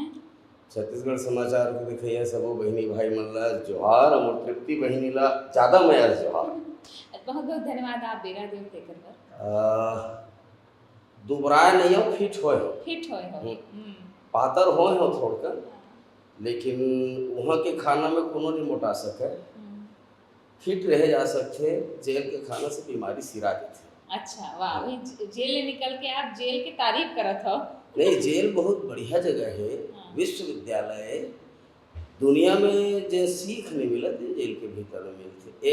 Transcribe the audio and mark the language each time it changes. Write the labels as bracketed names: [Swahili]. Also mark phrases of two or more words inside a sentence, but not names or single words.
[Chhattisgarhi] छत्तीसगढ़ समाचार के देखिए सबो बहिनी भाई मन ला जोहार और तृप्ति बहिनी ला ज्यादा मयार जोहार। बहुत बहुत धन्यवाद आप बेरा देव तेकर बर। दुबराए नहीं हो, फिट होए हो। फिट होए हो। पातर होए हो थोड़कर, लेकिन वहाँ के खाना में कोनो नहीं मोटा सके, फिट रहे जा सकते। जेल के खाना से बीमारी सिरा देते। अच्छा वाह, अभी जेल ले निकल के आप जेल की तारीफ करत हो। नहीं, जेल बहुत बढ़िया जगह है। विश्वविद्यालय दुनिया में जो सीख नहीं मिलत जेल के भीतर में मिलते।